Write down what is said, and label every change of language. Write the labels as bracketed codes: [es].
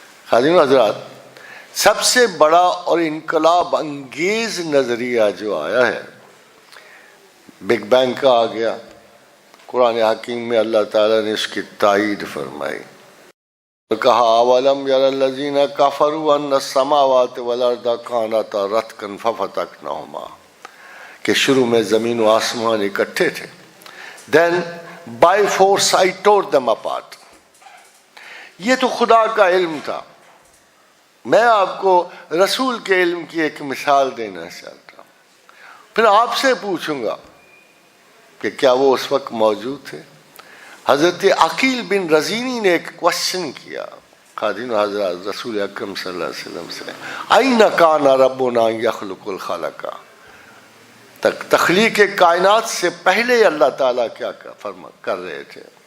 [ur] خادم حضرات، سب سے بڑا اور انقلاب انگیز نظریہ جو آیا ہے، بگ بینگ کا آ گیا. قرآن حکیم میں اللہ تعالیٰ نے اس کی تائید فرمائی اور کہا [ar] اولم یر الذین کفروا ان السماوات والارض کانتا رتقا ففتقناہما، [ur] کہ شروع میں زمین و آسمان اکٹھے تھے. [en] then by force I tore them apart. [ur] یہ تو خدا کا علم تھا. میں آپ کو رسول کے علم کی ایک مثال دینا چاہتا ہوں، پھر آپ سے پوچھوں گا کہ کیا وہ اس وقت موجود تھے. حضرت عقیل بن رزینی نے ایک کوشچن کیا خادم حضرات رسول اکرم صلی اللہ علیہ وسلم سے، [ar] این کان ربنا یخلق الخلق، [ur] تخلیق کائنات سے پہلے اللہ تعالیٰ کیا کر رہے تھے.